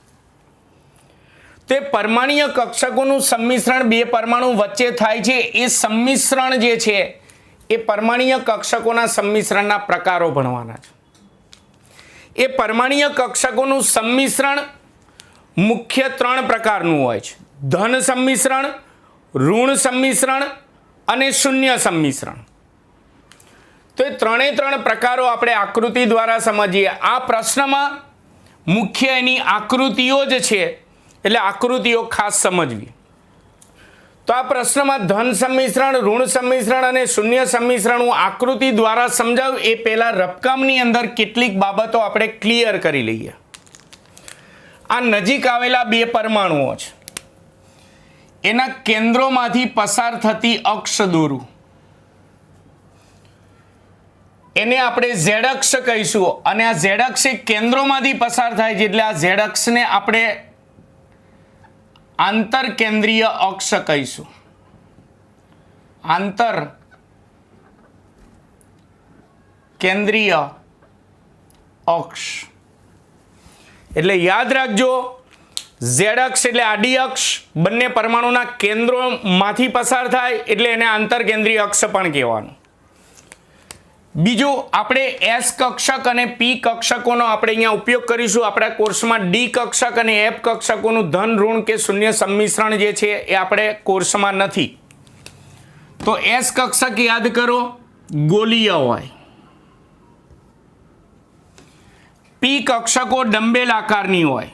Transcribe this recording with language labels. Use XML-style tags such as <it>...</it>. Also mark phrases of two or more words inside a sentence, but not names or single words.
<gu>તે પરમાણ્વીય કક્ષકોનું સમ્મિશ્રણ બે પરમાણુ વચ્ચે થાય છે। એ સમ્મિશ્રણ જે છે એ પરમાણ્વીય કક્ષકોના સમ્મિશ્રણના પ્રકારો ભણવાના છે। એ પરમાણ્વીય કક્ષકોનું સમ્મિશ્રણ મુખ્ય ત્રણ પ્રકારનું હોય છે: ધન સમ્મિશ્રણ, ઋણ સમ્મિશ્રણ અને શૂન્ય સમ્મિશ્રણ। તો એ ત્રે ત્રણ પ્રકારો આપણે આકૃતિ દ્વારા સમજીએ। આ પ્રશ્નમાં મુખ્ય એની આકૃતિઓ જ છે, એટલે આકૃતિઓ ખાસ સમજવી। તો આ પ્રશ્નમાં ધન સમ્મિશ્રણ, ઋણ સમ્મિશ્રણ અને શૂન્ય સમ્મિશ્રણ હું આકૃતિ દ્વારા સમજાવું એ પહેલા રફકામની અંદર કેટલીક બાબતો આપણે ક્લિયર કરી લઈએ। આ નજીક આવેલા બે પરમાણુઓ છે, એના કેન્દ્રોમાંથી પસાર થતી અક્ષ દોરું, એને આપણે ઝેડ અક્ષ કહીશું અને આ ઝેડ અક્ષ કેન્દ્રોમાંથી પસાર થાય છે એટલે આ ઝેડ અક્ષને આપણે આંતર કેન્દ્રીય અક્ષ કહીશું। આંતર કેન્દ્રીય અક્ષ એટલે યાદ રાખજો, ઝેડ અક્ષ એટલે આડી અક્ષ બંને પરમાણુના કેન્દ્રોમાંથી પસાર થાય એટલે એને આંતર કેન્દ્રીય અક્ષ પણ કહેવાનું। બીજું આપણે એસ કક્ષક અને પી કક્ષકોનો આપણે અહીંયા ઉપયોગ કરીશું। આપણા કોર્સમાં ડી કક્ષક અને એફ કક્ષકોનું ધન ઋણ કે શૂન્ય સમ્મિશ્રણ જે છે એ આપણે કોર્સમાં નથી। તો એસ કક્ષક યાદ કરો ગોળીય હોય, પી કક્ષકો ડંબેલ આકારની હોય।</gu>